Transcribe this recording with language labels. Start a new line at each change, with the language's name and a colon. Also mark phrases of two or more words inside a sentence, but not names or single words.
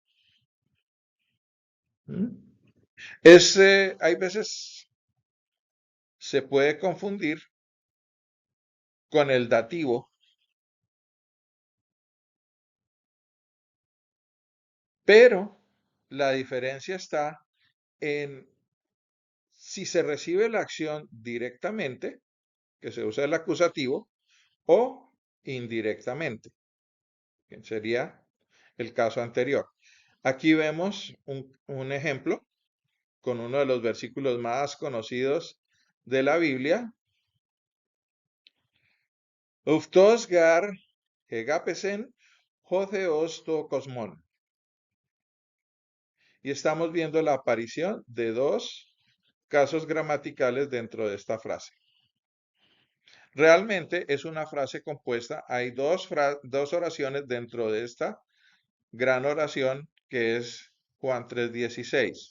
Spanish: Hay veces se puede confundir con el dativo, pero la diferencia está en si se recibe la acción directamente, que se usa el acusativo, o indirectamente, que sería el caso anterior. Aquí vemos un ejemplo con uno de los versículos más conocidos de la Biblia.
Greek: Οὕτως γὰρ ἠγάπησεν ὁ θεὸς τὸν κόσμον.
Spanish: Y estamos viendo la aparición de dos casos gramaticales dentro de esta frase. Realmente es una frase compuesta, hay dos oraciones dentro de esta gran oración que es Juan 3:16.